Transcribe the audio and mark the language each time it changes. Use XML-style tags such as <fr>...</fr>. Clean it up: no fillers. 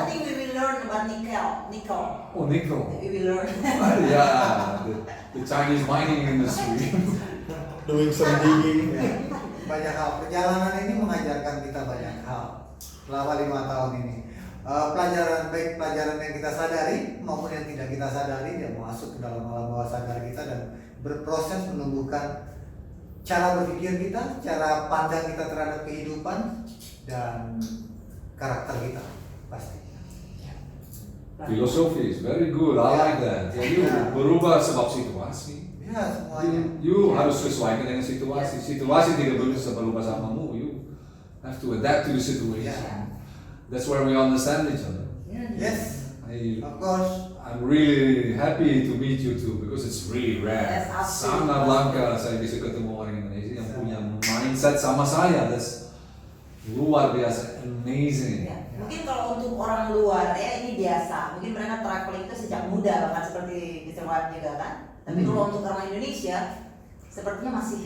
<en>think we will learn about nickel. oh nickel. We will learn. Yeah, the Chinese mining industry. Doing some digging.</en> <id>Ya, banyak hal. Perjalanan ini mengajarkan kita banyak hal selama 5 tahun ini. Pelajaran baik pelajaran yang kita sadari maupun yang tidak kita sadari dia masuk ke dalam alam bawah sadar kita dan berproses menumbuhkan cara berpikir kita, cara pandang kita terhadap kehidupan dan karakter kita pasti.</id> <en>Filosofi is very good. I like that. You</en> <id>berubah sebab situasi. Ya semuanya. You harus sesuaikan dengan situasi. Situasi tidak bisa berubah samamu.</id> <en>You have to adapt to the situation. Yeah. That's where we understand each other. Yes, of I, course. I'm really happy to meet you too because it's really rare. That's absolutely</en> <id>Sangat langka saya bisa ketemu orang Indonesia yang punya mindset sama saya.</id> <en>That's</en> <id>luar biasa,</id> <en>amazing.</en> <id>Ya. Mungkin kalau untuk orang luar ya ini biasa. Mungkin mereka traveling itu sejak muda bahkan seperti Mr. Wan juga kan. Tapi kalau untuk orang Indonesia sepertinya masih</id>